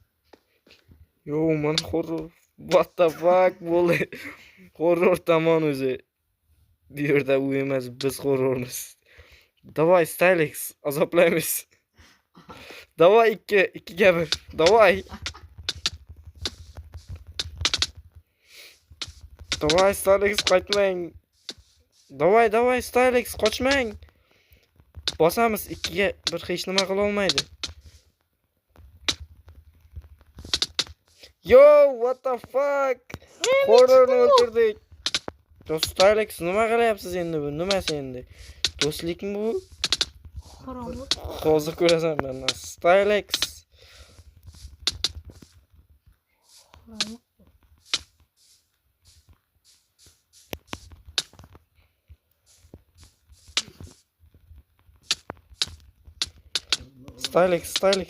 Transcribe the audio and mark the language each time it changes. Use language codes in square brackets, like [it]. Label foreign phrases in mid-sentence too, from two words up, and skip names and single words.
[uz] Yo, mana horror. [en] What the fuck [uz] bo'ldi? Horror tomon o'zi. Bu yerda u emas, biz horrormiz. Davay Stylex, azoblaymiz. Davay 2 1. Davay. Davay Stylex, qaytmang. Davay Stylex, qochmang. Bosamiz 2 1, hech nima qila olmaydi. [en] Yo, what the fuck? [uz] Horrorni o'ldirdik. Stylex, nima qilyapsiz endi bu? Nimasi endi? Do'stlikmi bu? Qorong'i. Hozir ko'rasan men. Stylex. Qorong'i. Stylex.